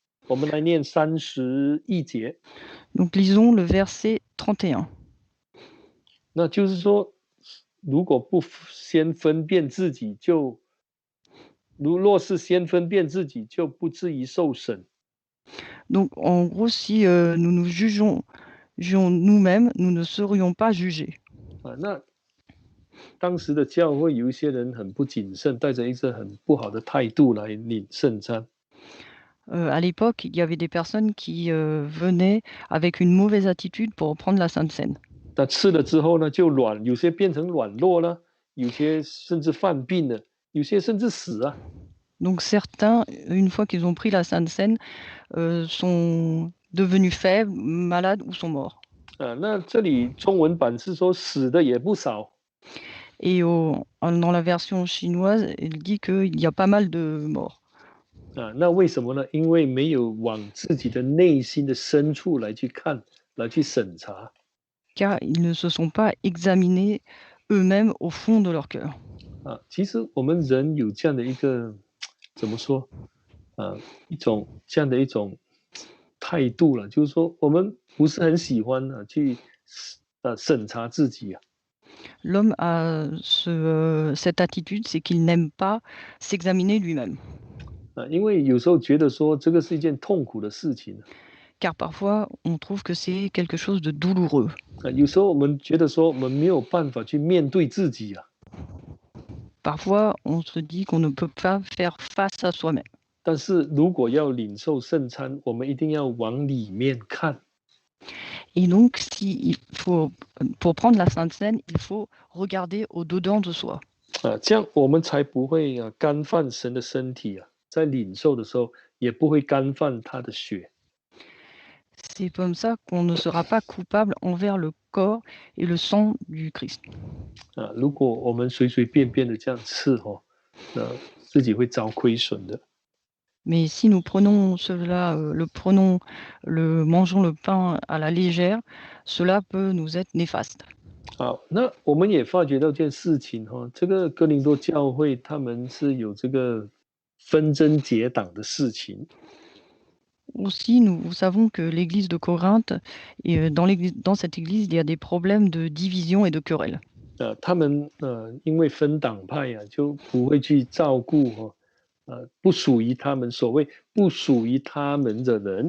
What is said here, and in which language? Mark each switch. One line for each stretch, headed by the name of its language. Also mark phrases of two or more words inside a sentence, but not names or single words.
Chinese: 我们来念31节。
French: Donc lisons le verset 31.
Chinese: 那就是说，如果不先分辨自己，若是先分辨自己，就不至于受审。
French: Donc en gros, si nous nous jugeons nous-mêmes, nous ne serions pas jugés.
Chinese: 那当时的教会有一些人很不谨慎，带着一个很不好的态度来领圣餐。
French: À l'époque, il y avait des personnes qui venaient avec une mauvaise attitude pour prendre la Sainte Seine.
Chinese: 那吃了之后呢，就有些变成软弱了，有些甚至犯病了，有些甚至死啊。
French: Donc certains, une fois qu'ils ont pris la Sainte Seine, sont devenus faibles, malades ou sont morts.
Chinese: 那这里中文版是说死的也不少。
French: Et dans la version chinoise, il dit qu'il y a pas mal de morts.
Chinese: 那为什么呢？因为没有往自己的内心的深处来去看，来去审查。
French: Car ils ne se sont pas examinés eux-mêmes au fond de leur cœur.
Chinese: 其实我们人有这样的一个怎么说这样的一种态度了，就是说我们不是很喜欢去审查自己啊。
French: L'homme a cette attitude, c'est qu'il n'aime pas s'examiner lui-même.
Chinese: 因为有时候觉得说这个是一件痛苦的事情。
French: Car parfois, on trouve que c'est quelque chose de douloureux.
Chinese: 有时候我们觉得说我们没有办法去面对自己啊。
French: Parfois, on se dit qu'on ne peut pas faire face à soi-même.
Chinese: 但是如果要领受圣餐，我们一定要往里面看。
French: Et donc, pour prendre la Sainte Seine, il faut regarder au-dedans de soi.
Chinese: 这样我们才不会干犯神的身体啊，在领受的时候也不会干犯他的血。
French: C'est comme ça qu'on ne sera pas coupable envers le corps et le sang du Christ.
Chinese: 如果我们随随便便的这样吃那自己会遭亏损的。
French: Mais si nous prenons cela, mangeons le pain à la légère, cela peut nous être néfaste.
Chinese: 好，那我们也发觉到一件事情这个哥林多教会他们是有这个纷争结党的事情。
French: Aussi, nous savons que l'église de Corinthe, dans cette église, il y a des problèmes de division et de querelle.
Chinese: 他们因为分党派就不会去照顾不属于他们所谓不属于他们的人。